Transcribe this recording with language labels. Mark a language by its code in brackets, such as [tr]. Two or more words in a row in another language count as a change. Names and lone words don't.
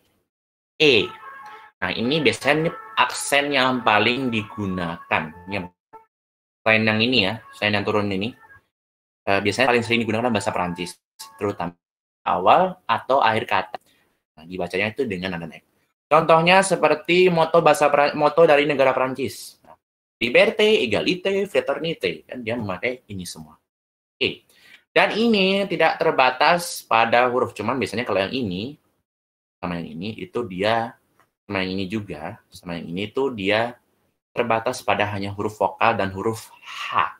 [id] Nah, ini biasanya aksen yang paling digunakan. Selain yang ini ya, selain yang turun ini, biasanya paling sering digunakan bahasa Perancis, terutama awal atau akhir kata. Nah, dibacanya itu dengan nada naik. Contohnya seperti moto dari negara Prancis. [fr] Liberté, égalité, fraternité. [id] Kan dia memakai ini semua. Oke. Dan ini tidak terbatas pada huruf. Cuman biasanya kalau yang ini, sama yang ini, itu dia, sama yang ini juga, sama yang ini itu dia terbatas pada hanya huruf vokal dan huruf H.